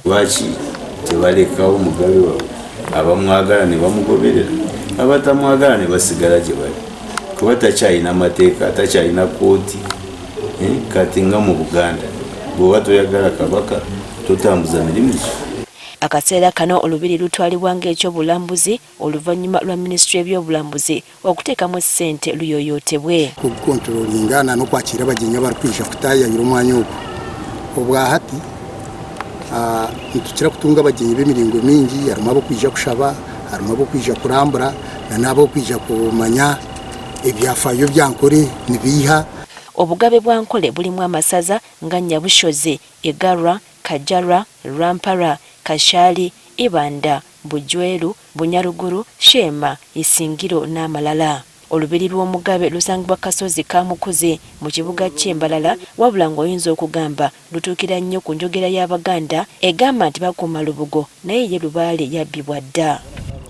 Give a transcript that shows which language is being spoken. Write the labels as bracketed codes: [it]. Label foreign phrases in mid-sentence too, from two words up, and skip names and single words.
[lg] Lwaki tebalekawo omugabe waabwe abamwagala ne bamugoberera abatamwagala ne basigala gye bali kuba takyalina mateeka takyalina kooti kati nga mu Buganda bw'oba toyagala kabaka totambuza mirimu. Akaseera kano olubiri lutwalibwa ng'ekyobulambuzi oluvannyuma lwa minisitule y'ebyobulambuzi okuteekamu ssente luyooyootebwe. [nyn] Okukontrolingana n'okwakira abagenyi abarikwijja kutaayayira omwanya ogwo obwa hati nitukira kutunga abagenyi b'emiringo mingi harimu ab'okwija kushaba harimu ab'okwija kurambura n'ab'okwija kumanya ebyafaayo bya Nkole nibiiha. [lg] Obugabe bwa Nkole bulimu amasaza nga Nyabushozi, Egarwa, Kajarwa, Rampara, Kashali, Ibanda, Bujweru, Bunyaruguru, Shema, Isingiro n'amalala. Olubiri lw'omugabe lusangibwa kasozi ka Mukuzi mu kibuga ky'Embalala wabula ng'oyinza okugamba lutuukira nnyo ku njogera y'Abaganda egamba nti bakuuma lubugo naye ye Lubaale yabbibwa dda.